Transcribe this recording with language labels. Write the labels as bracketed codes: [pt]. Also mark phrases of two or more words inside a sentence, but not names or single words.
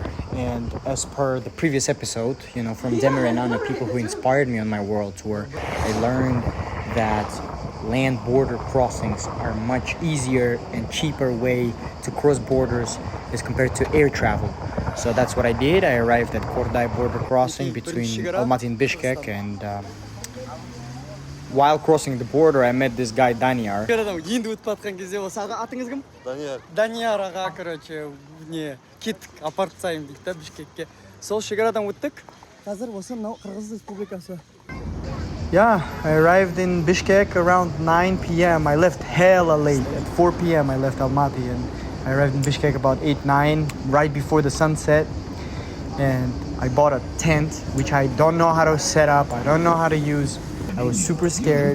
[en] And as per the previous episode, you know, from Demir and Anna, people who inspired me on my world tour, I learned that land border crossings are much easier and cheaper way to cross borders as compared to air travel. So that's what I did. I arrived at Korday border crossing between Almaty and Bishkek, and while crossing the border, I met this guy, Danyar. [kk] Данияр аға, короче, не кеттік, апарып тастаймын дейді да Бішкекке. Сол шекарадан өттік. Қазір осы мынау Қырғыз Республикасы. [en] Yeah, I arrived in Bishkek around 9 p.m. I left hella late. At 4 p.m. I left Almaty and I arrived in Bishkek about 8, 9, right before the sunset. And I bought a tent, which I don't know how to set up. I don't know how to use. I was super scared.